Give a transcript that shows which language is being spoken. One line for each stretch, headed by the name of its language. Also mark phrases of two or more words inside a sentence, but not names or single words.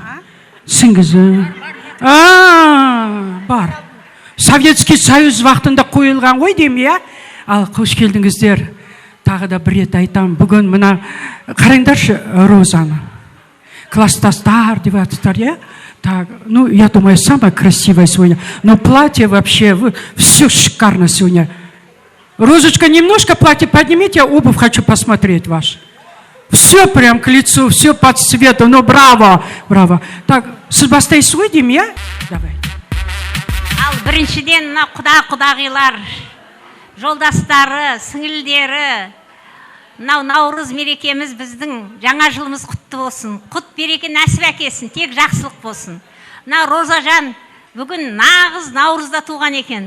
Kazakh: Түсіңізді. Бар. Советский Союз вақтында қойылған ғой дейм, я? Ал, қош келдіңіздер. Тағы да бір рет айтам, бүгін мына, қараңдаршы Розаны. Класстастар, девятстар, я?
Russian: Так, ну, я думаю, самая красивая сегодня. Но платье вообще, все шикарно сегодня. Розочка, немножко платье поднимите, я обувь хочу посмотреть ваш. Все прям к лицу, все под цветом, ну, браво, браво. Так,
Kazakh: сіз бастайсыз ғой деймін, я?
Russian: Давай.
Kazakh: Ал біріншіден, құдағилар, жолдастары, сіңілдері, Наурыз мерекеміз біздің жаңа жылымыз құтты болсын. Құт береке нәсіп әкелсін, тек жақсылық болсын. Розажан бүгін нағыз наурызда туған екен.